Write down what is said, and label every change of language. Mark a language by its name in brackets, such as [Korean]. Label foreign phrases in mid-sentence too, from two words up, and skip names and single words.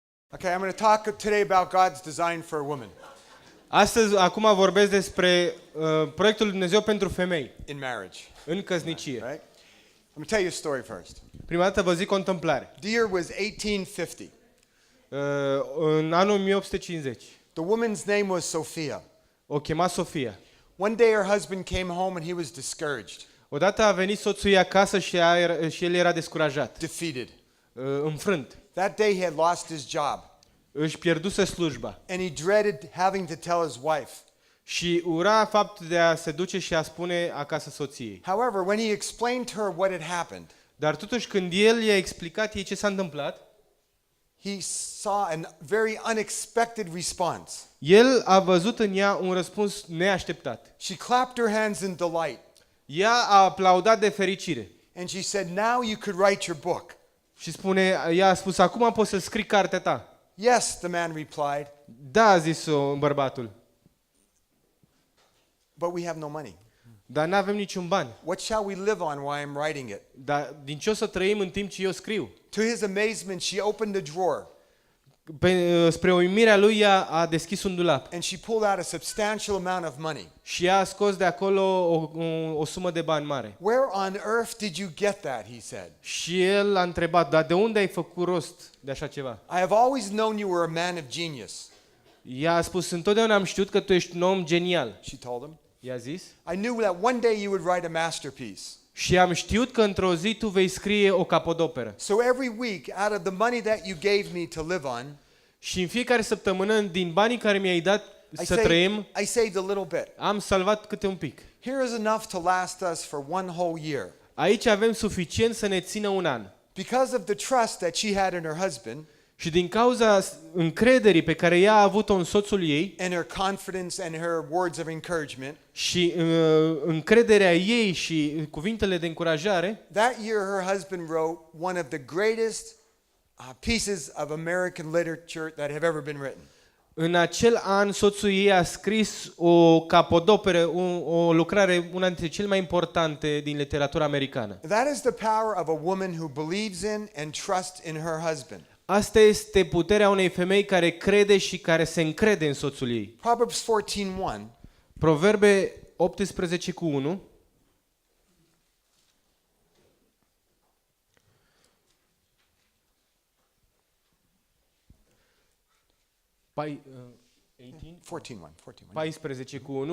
[English] Okay, I'm going to talk today about God's design for a woman [Romanian] Acum vorbesc despre proiectul lui Dumnezeu pentru femei [English] in marriage. [Romanian] în căsnicie. [English] Right? Let me tell you a story first. [Romanian] Prima dată vă zic o întâmplare. [English] The year was 1850. [Romanian] În anul 1850, [English] The woman's name was Sophia. [Romanian] o chema Sofia. [English] One day her husband came home and he was discouraged, [Romanian] Odată a venit soțul ei acasă și el era descurajat, [English] defeated. [Romanian] înfrânt. [English] That day he had lost his job [Romanian] Își pierduse slujba [English] and he dreaded having to tell his wife. [Romanian] și ura faptul de a se duce și a spune acasă soției. [English] However, when he explained to her what had happened, [Romanian] Dar totuși când el i-a explicat ei ce s-a întâmplat, [English] he saw a very unexpected response. [Romanian] el a văzut în ea un răspuns neașteptat. [English] She clapped her hands in delight [Romanian] Ea a aplaudat de fericire [English] and she said, "Now you could write your book." [Romanian] și ea a spus, acum poți să scrii cartea ta. [English] "Yes," the man replied, [Romanian] Da, a zis-o bărbatul, [English] "but we have no money. [Romanian] dar nu avem niciun bani. [English] What shall we live on while I'm writing it?" [Romanian] Dar din ce o să trăim în timp ce eu scriu? [English] To his amazement, she opened a drawer [Romanian] Spre uimirea lui, ea a deschis un dulap [English] and she pulled out a substantial amount of money. [Romanian] și ea a scos de acolo o sumă de bani mare. [English] "Where on earth did you get that?" he said. [Romanian] Și el a întrebat, dar de unde ai făcut rost de așa ceva? [English] "I have always known you were a man of genius," [Romanian] Ea a spus, întotdeauna am știut că tu ești un om genial. [English] she told him. [Romanian] I-a zis. [English] "I knew that one day you would write a masterpiece. [Romanian] Și am știut că într-o zi tu vei scrie o capodoperă. [English] So every week, out of the money that you gave me to live on, [Romanian] Și în fiecare săptămână, din banii care mi-ai dat să trăim, [English] I saved a little bit. [Romanian] am salvat câte un pic. [English] Here is enough to last us for one whole year." [Romanian] Aici avem suficient să ne țină un an. [English] Because of the trust that she had in her husband [Romanian] Și din cauza încrederii pe care ea a avut-o în soțul ei [English] and her confidence and her words of encouragement, [Romanian] și încrederea ei și cuvintele de încurajare, [English] that year her husband wrote one of the greatest pieces of American literature that have ever been written. [Romanian] în acel an soțul ei a scris o capodoperă, o lucrare, una dintre cele mai importante din literatura americană. [English] That is the power of a woman who believes in and trusts in her husband. [Romanian] Asta este puterea unei femei care crede și care se încrede în soțul ei. [English] Proverbs 14:1 [Romanian] Proverbe 18:1. Pai, 14:1.